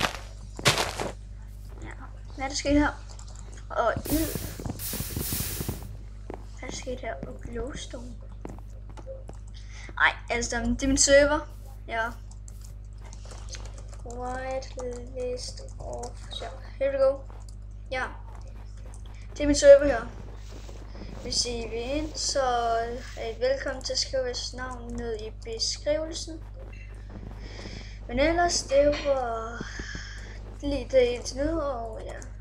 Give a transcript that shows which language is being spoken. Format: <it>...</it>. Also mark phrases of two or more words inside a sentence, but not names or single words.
<da>Ja, hvad er der sket her? Og ild. Hvad er der sket her? Og glowstone. Ej, altså det er min server. Ja.</da> <en>Whitelist off.</en> <da>Så,</da> <en>here we go.</en> <da>Ja. Det er min server her. Hvis I vil ind, så er I velkommen til at skrive jeres navn ned i beskrivelsen. Men ellers, det var lige det indtil nu, og ja.</da>